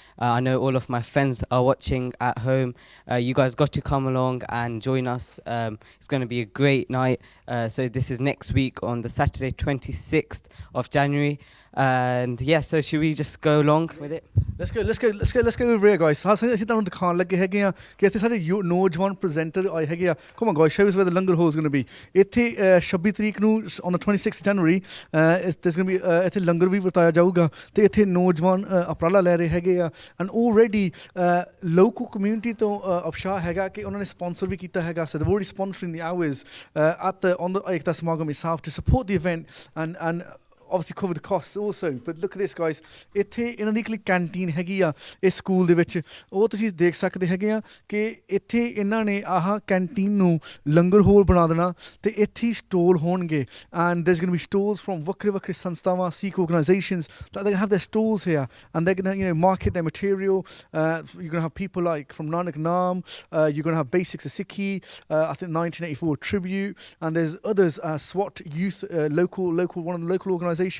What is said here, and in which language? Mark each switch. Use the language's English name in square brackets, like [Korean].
[English] I know all of my friends are watching at home. You guys got to come along and join us. It's going to be a great night. So this is next week on the Saturday 26th of January. And yeah, so should we just go along with it? Let's go over here, guys. [Punjabi] ਅਸੀਂ ਤੁਹਾਨੂੰ ਦਿਖਾਉਣ ਲੱਗੇ ਹੈਗੇ ਆ ਕਿ ਇੱਥੇ ਸਾਡੇ ਨੌਜਵਾਨ ਪ੍ਰੈਜ਼ੈਂਟਰ ਆਏ ਹੈਗੇ ਆ. [English] Come on, guys, show us where the langar hall is going to be. [Punjabi] ਇੱਥੇ 26 ਤਰੀਕ ਨੂੰ [English] on the 26th January there's going to be [Punjabi] ਇੱਥੇ ਲੰਗਰ ਵੀ ਵਰਤਾਇਆ ਜਾਊਗਾ ਤੇ ਇੱਥੇ ਨੌਜਵਾਨ ਉਪਰਾਲਾ ਲੈ ਰਹੇ ਹੈਗੇ ਆ. [English] And already local community [Punjabi] ਤੋਂ ਉਤਸ਼ਾਹ ਹੈਗਾ ਕਿ ਉਹਨਾਂ ਨੇ sponsor ਵੀ ਕੀਤਾ ਹੈਗਾ. [English] So they're already sponsoring the hours on the Ekta Samagan itself to support the event and obviously cover the costs also. But look at this, guys. [Punjabi] ਇੱਥੇ ਇਹਨਾਂ ਦੀ ਇੱਕ ਕੈਂਟੀਨ ਹੈਗੀ ਆ ਇਸ ਸਕੂਲ ਦੇ ਵਿੱਚ. ਉਹ ਤੁਸੀਂ ਦੇਖ ਸਕਦੇ ਹੈਗੇ ਆ ਕਿ ਇੱਥੇ ਇਹਨਾਂ ਨੇ ਆਹ ਕੈਂਟੀਨ ਨੂੰ ਲੰਗਰ ਹੋਲ ਬਣਾ ਦੇਣਾ ਤੇ ਇੱਥੇ ਹੀ ਸਟੋਲ ਹੋਣਗੇ. [English] And there's going to be stalls from [Punjabi] ਵੱਖਰੇ ਵੱਖਰੇ ਸੰਸਥਾਵਾਂ, [English] Sikh organizations that they're going to have their stalls here and they're going to market their material. You're going to have people like from Nanak Naam, you're going to have Basics of Sikhi, I think 1984 Tribute, and there's others, SWAT Youth, one of the local organizations.